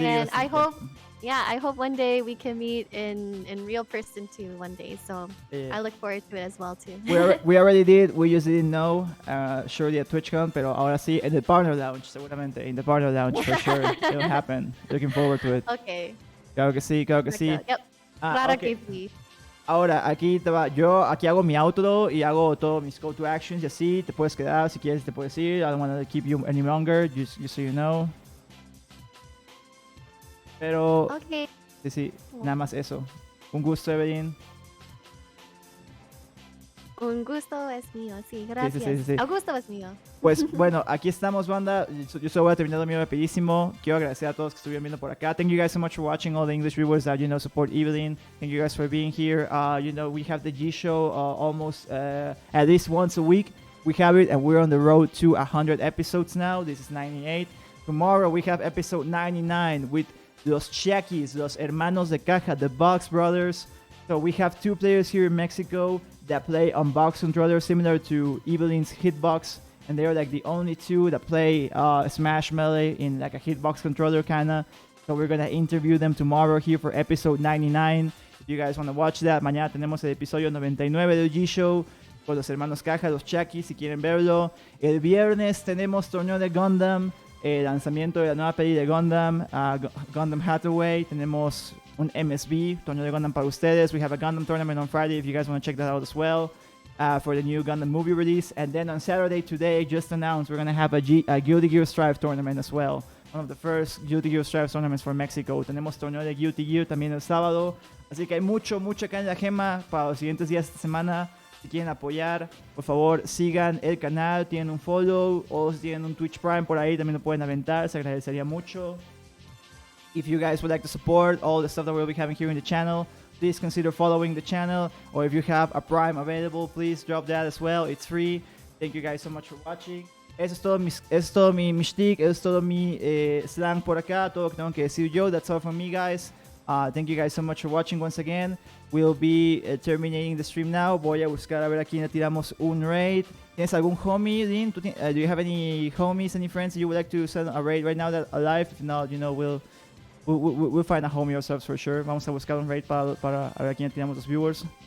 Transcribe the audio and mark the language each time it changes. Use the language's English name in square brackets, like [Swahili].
[English] and I hope one day we can meet in real person too one day. So yeah. I look forward to it as well too. We already did. We just didn't know. Surely at TwitchCon, [Spanish] pero ahora sí en el Partner Lounge, seguramente. [English] In the Partner Lounge, for sure. It'll happen. Looking forward to it. Okay. [Spanish] Claro que sí, claro que sí. Yep. Claro que sí. Ahora, aquí te va. Yo aquí hago mi outro y hago todos mis call to actions y así. Te puedes quedar si quieres, te puedes ir. [English] I don't want to keep you any longer, just so you know. [Spanish] Pero, [English] okay. [Spanish] Sí, nada más eso. Un gusto, Eeveelinh. Un gusto es mío, sí, gracias. Sí. El gusto es mío. Pues bueno, aquí estamos, banda. Yo solo voy a terminar lo mío rapidísimo. Quiero agradecer a todos que estuvieron viendo por acá. [English] Thank you guys so much for watching, all the English viewers that, support Eeveelinh. Thank you guys for being here. We have the G Show almost at least once a week. We have it, and we're on the road to 100 episodes now. This is 98. Tomorrow we have episode 99 with Los Chiaquis, Los Hermanos de Caja, the Box Brothers. So we have two players here in Mexico that play on box controllers similar to Eeveling's hitbox, and they're like the only two that play Smash Melee in like a hitbox controller kinda. So we're gonna interview them tomorrow here for episode 99. If you guys want to watch that, [Spanish] mañana tenemos el episodio 99 del G-Show con los hermanos Caja, los Chiaquis, si quieren verlo. El viernes tenemos torneo de Gundam, el lanzamiento de la nueva peli de Gundam, Gundam Hathaway. Tenemos un MSB, torneo de Gundam para ustedes. [English] We have a Gundam tournament on Friday if you guys want to check that out as well. for the new Gundam movie release. And then on Saturday today, just announced, we're going to have a Guilty Gear Strive tournament as well. One of the first Guilty Gear Strive tournaments for Mexico. [Spanish] Tenemos torneo de Guilty Gear también el sábado. Así que hay mucho acá en la gema para los siguientes días de esta semana. Si quieren apoyar, por favor sigan el canal, tienen un follow o si tienen un Twitch Prime por ahí también lo pueden aventar, se agradecería mucho. [English] If you guys would like to support all the stuff that we'll be having here in the channel, please consider following the channel, or if you have a Prime available, please drop that as well. It's free. Thank you guys so much for watching. [Spanish] Eso es todo mi shtick, eso es todo mi slang por acá, todo lo que tengo que decir yo. [English] That's all from me, guys. Thank you guys so much for watching once again. We'll be terminating the stream now. [Spanish] Voy a buscar a ver a quién le tiramos un raid. ¿Tienes algún homie, Lin? [English] Do you have any homies, any friends that you would like to send a raid right now that are alive? If not, you know, we'll find a homie ourselves for sure. [Spanish] Vamos a buscar un raid para a ver a quién le tiramos los viewers.